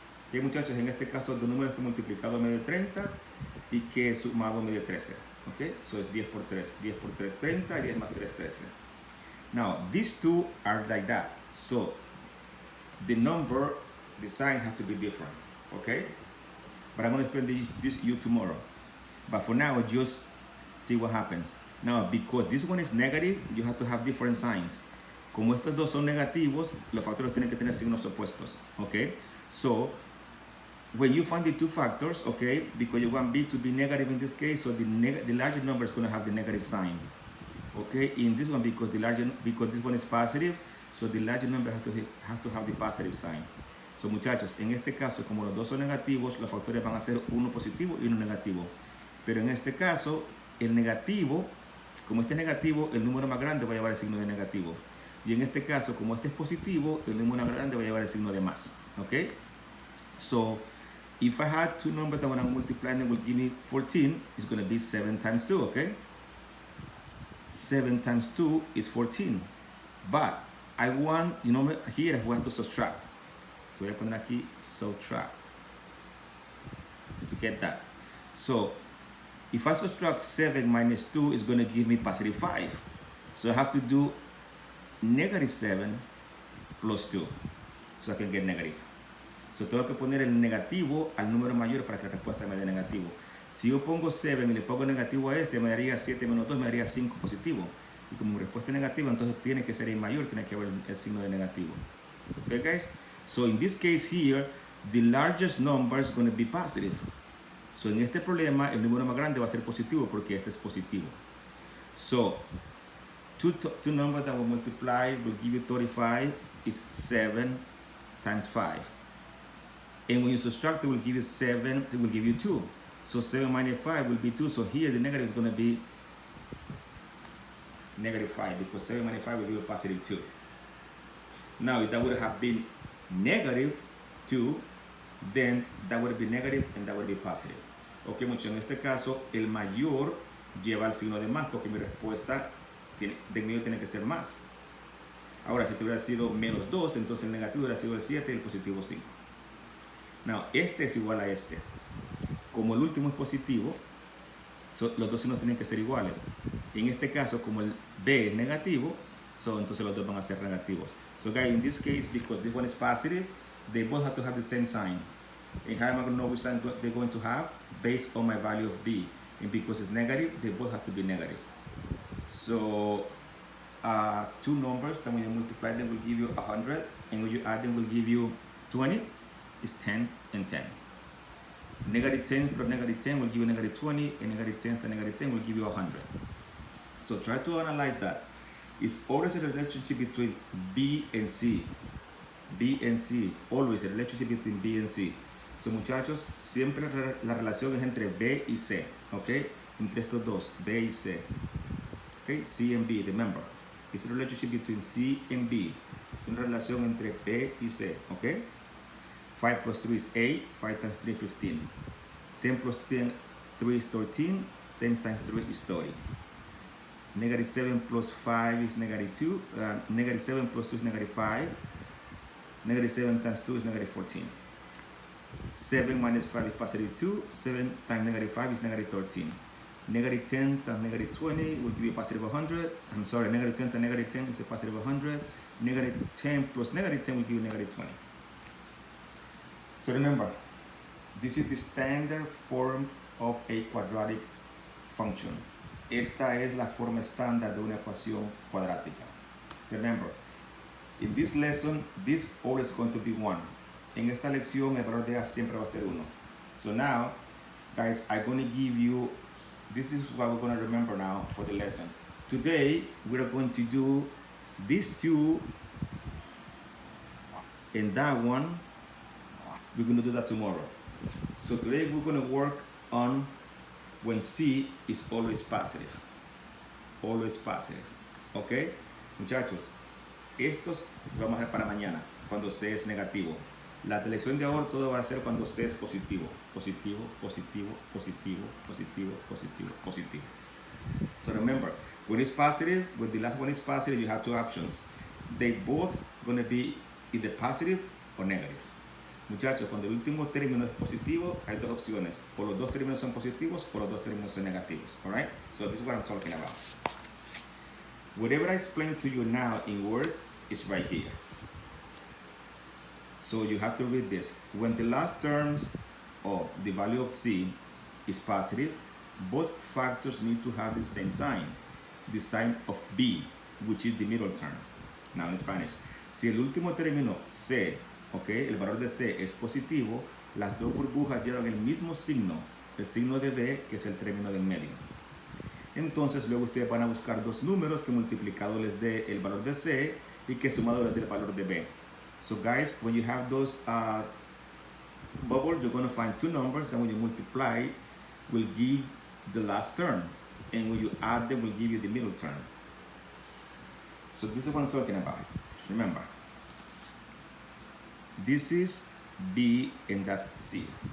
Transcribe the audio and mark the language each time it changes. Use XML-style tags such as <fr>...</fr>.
<es>Ok, muchachos, en este caso, dos números que multiplicado me de 30 y que sumado me de 13. Ok, so es 10 por 3, 10 por 3, 30, y 10 más 3, 13.</es> <en>Now, these two are like that. So, the number, the sign has to be different. Okay? But I'm going to explain this to you tomorrow. But for now, just see what happens. Now, because this one is negative, you have to have different signs. Como estos dos son negativos, los factores tienen que tener signos opuestos, okay? So, when you find the two factors, okay, because you want B to be negative in this case, so the larger number is going to have the negative sign, okay? In this one, because this one is positive, so the larger number has to have the positive sign.</en> <es>So, muchachos, en este caso, como los dos son negativos, los factores van a ser uno positivo y uno negativo. Pero en este caso, el negativo, como este es negativo, el número más grande va a llevar el signo de negativo. Y en este caso, como este es positivo, el número grande va a llevar el signo de más.</es> <en>Okay? So, if I had two numbers that when I multiply them will give me 14, it's going to be 7 times 2, okay? 7 times 2 is 14. But I want, you know, here we have to subtract.</en> <es>So voy a poner aquí</es> <en>subtract to get that.</en> <es>So,</es> <en>If I subtract 7 minus 2, it's going to give me positive 5. So I have to do negative 7 plus 2. So I can get negative.</en> <es>So tengo que poner el negativo al número mayor para que la respuesta me dé negativo. Si yo pongo 7 y le pongo negativo a este, me daría 7 menos 2, me daría 5 positivo. Y como mi respuesta es negativa, entonces tiene que ser el mayor, tiene que haber el signo de negativo.</es> <en>Okay, guys? So in this case here, the largest number is going to be positive.</en> <es>So en este problema, el número más grande va a ser positivo porque este es positivo.</es> <en>So, two numbers that will multiply will give you 35 is 7 times 5. And when you subtract, it will give you 7, it will give you 2. So 7 minus 5 will be 2. So here the negative is going to be negative 5 because 7 minus 5 will be a positive 2. Now, if that would have been negative 2, then that would be negative and that would be positive.</en> <es>Ok, mucho, en este caso, el mayor lleva el signo de más porque mi respuesta de medio tiene que ser más. Ahora, si hubiera sido menos 2, entonces el negativo hubiera sido el 7 y el positivo 5. Now, este es igual a este. Como el último es positivo, los dos signos tienen que ser iguales. En este caso, como el B es negativo, entonces los dos van a ser negativos.</es> <en>So guys, in this case, because this one is positive, they both have to have the same sign. And how am I going to know which sign they're going to have? Based on my value of B. And because it's negative, they both have to be negative. So, two numbers, then when you multiply them will give you 100, and when you add them will give you 20, is 10 and 10. Negative 10 plus negative 10 will give you negative 20, and negative 10 to negative 10 will give you 100. So try to analyze that. It's always a relationship between B and C. B and C, always a relationship between B and C.</en> <es>So muchachos, siempre la relación es entre B y C, ¿ok? Entre estos dos, B y C. ¿Ok?</es> <en>C and B, remember. It's a relationship between C and B.</en> <es>Una relación entre B y C, ¿ok?</es> <en>5 plus 3 is 8, 5 times 3 is 15. 10 plus 10, 3 is 13, 10 times 3 is 30. Negative 7 plus 5 is negative 2. Negative 7 plus 2 is negative 5. Negative 7 times 2 is negative 14. 7 minus 5 is positive 2. 7 times negative 5 is negative 13. Negative 10 times negative 20 will give you a positive 100. I'm sorry, negative 10 times negative 10 is a positive 100. Negative 10 plus negative 10 will give you negative 20. So remember, this is the standard form of a quadratic function.</en> <es>Esta es la forma estándar de una ecuación cuadrática.</es> <en>Remember, in this lesson, this always going to be 1.</en> <es>En esta lección, el valor de A siempre va a ser 1.</es> <en>So now, guys, I'm going to give you, this is what we're going to remember now for the lesson. Today, we're going to do these two and that one. We're going to do that tomorrow. So today, we're going to work on when C is always positive. Always positive. ¿Ok?</en> <es>Muchachos, estos vamos a hacer para mañana, cuando C es negativo. La lección de ahora todo va a ser cuando C es positivo. Positivo, positivo, positivo, positivo, positivo, positivo.</es> <en>So remember, when it's positive, when the last one is positive, you have two options. They both going to be either positive or negative.</en> <es>Muchachos, cuando el último término es positivo, hay dos opciones. O los dos términos son positivos o los dos términos son negativos.</es> <en>Alright? So this is what I'm talking about. Whatever I explain to you now in words is right here. So you have to read this. When the last terms of the value of C is positive, both factors need to have the same sign. The sign of B, which is the middle term. Now in Spanish.</en> <es>Si el último término C, okay, el valor de C es positivo, las dos burbujas llevan el mismo signo, el signo de B, que es el término del medio. Entonces luego ustedes van a buscar dos números que multiplicado les dé el valor de C y que sumado les dé el valor de B.</es> <en>So guys, when you have those bubbles, you're going to find two numbers that when you multiply will give the last term, and when you add them will give you the middle term. So this is what I'm talking about. Remember, this is B and that's C.</en>